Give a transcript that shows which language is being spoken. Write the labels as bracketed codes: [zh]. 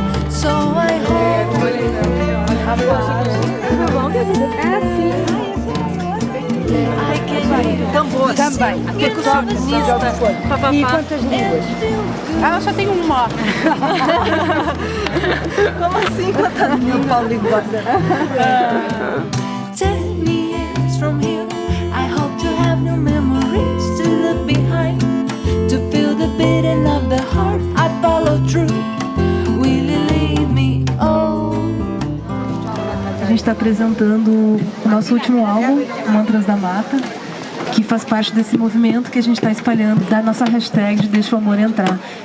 [en] So I hope I can. [pt] Tambor. Também. Percussionista. Papapá. E quantas línguas? Ah, eu só tenho uma. Como assim quantas línguas? [en] 10 years from here, I hope to have no memories to look behind, to feel the beating of the heart I follow through. Will you lead me? Oh. [pt] A gente está apresentando o nosso último álbum, Mantras da Mata, que faz parte desse movimento que a gente está espalhando da nossa hashtag de Deixa o Amor Entrar.